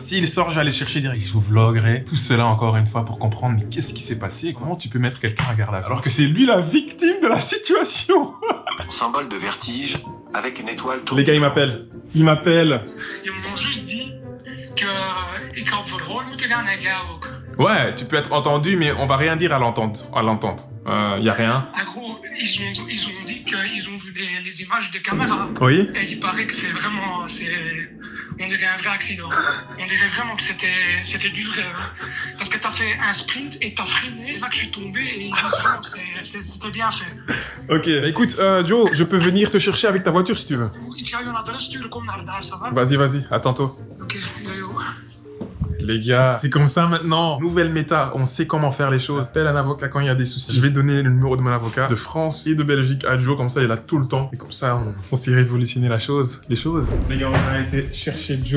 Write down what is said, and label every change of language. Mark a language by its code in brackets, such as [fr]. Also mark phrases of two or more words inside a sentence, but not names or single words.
[fr] S'il sort, je vais aller chercher direct. Je vous vloguerai tout cela encore une fois pour comprendre mais qu'est-ce qui s'est passé, comment tu peux mettre quelqu'un à garde à vue alors que c'est lui la victime de la situation. Symbole de vertige avec une étoile tournée. Les gars, ils m'appellent. Ils m'ont juste dit que [nl] ik had verhoord moeten gaan naar jou ook. [fr] Ouais, tu peux être entendu, mais on va rien dire à l'entente. Y a rien. En gros, ils ont dit qu'ils ont vu les images de caméra. Oui. Et il paraît que c'est vraiment, on dirait un vrai accident. On dirait vraiment que c'était du vrai. Hein. Parce que t'as fait un sprint et t'as freiné. C'est là que je suis tombé et ils disent vraiment que c'était bien fait. Ok. Bah, écoute, Joe, je peux venir te chercher avec ta voiture si tu veux. [nl] Ik ga je een adres sturen, kom naar daar, [fr] ça va? Vas-y, à tantôt. Ok, yo. Les gars, c'est comme ça maintenant. Nouvelle méta, on sait comment faire les choses. Appelle un avocat quand il y a des soucis. Je vais donner le numéro de mon avocat de France et de Belgique à Joe, comme ça il a tout le temps. Et comme ça, on sait révolutionner les choses. Les gars, on a été chercher Joe.